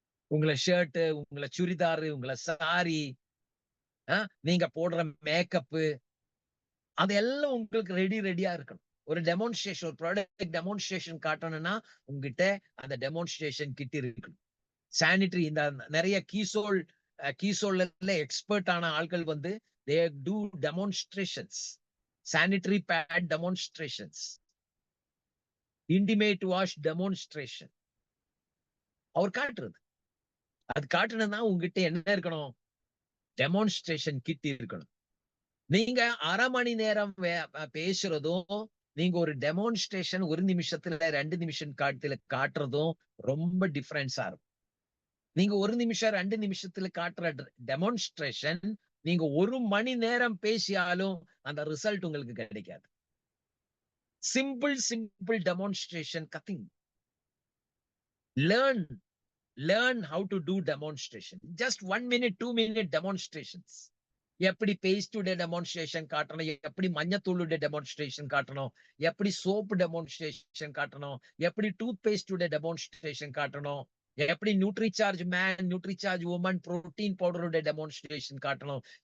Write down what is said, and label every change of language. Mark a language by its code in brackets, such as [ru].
[ta] உங்களை ஷர்ட், உங்களை சுடிதாரு, உங்களை சாரி, நீங்க போடுற மேக்கப்பு, அதெல்லாம் உங்களுக்கு ரெடியா இருக்கணும். ஒரு டெமான்ஸ்ட்ரேஷன், ஒரு ப்ராடக்ட் டெமான்ஸ்ட்ரேஷன் காட்டணும்னா உங்ககிட்ட அந்த டெமான்ஸ்ட்ரேஷன் கிட் இருக்கணும். சானிட்டரி, இந்த நிறைய கீசோல்ல எக்ஸ்பர்ட் ஆன ஆட்கள் வந்து [en] they do demonstrations, sanitary pad demonstrations, intimate wash demonstration. [ta] அவர் காட்டுறது, அது காட்டணும்னா உங்ககிட்ட என்ன இருக்கணும்? டெமான்ஸ்ட்ரேஷன் கிட் இருக்கணும். நீங்க அரை மணி நேரம் பேசுறதும், நீங்க ஒரு டெமான்ஸ்ட்ரேஷன் 1 நிமிஷத்துல 2 நிமிஷம் காட்டுறதும் ரொம்ப டிஃபரன்ஸா இருக்கும். நீங்க 1 நிமிஷம் 2 நிமிஷத்துல காட்டுற டெமான்ஸ்ட்ரேஷன் நீங்க 1 மணி நேரம் பேசியாலும் அந்த ரிசல்ட் உங்களுக்கு கிடைக்காது. Simple demonstration கத்திங். [en] learn how to do demonstration. Just 1 minute 2 minute demonstrations. [ta] எப்படி பேஸ்டுடைய டெமான்ஸ்ட்ரேஷன் காட்டணும், எப்படி மஞ்சத்தூளுடைய டெமான்ஸ்ட்ரேஷன் காட்டணும், எப்படி சோப்பு டெமான்ஸ்ட்ரேஷன் காட்டணும், எப்படி டூத் பேஸ்டுடைய டெமான்ஸ்ட்ரேஷன் காட்டணும், எப்படி Nutricharge man, Nutricharge woman, protein பவுடருடைய demonstration காட்டணும்.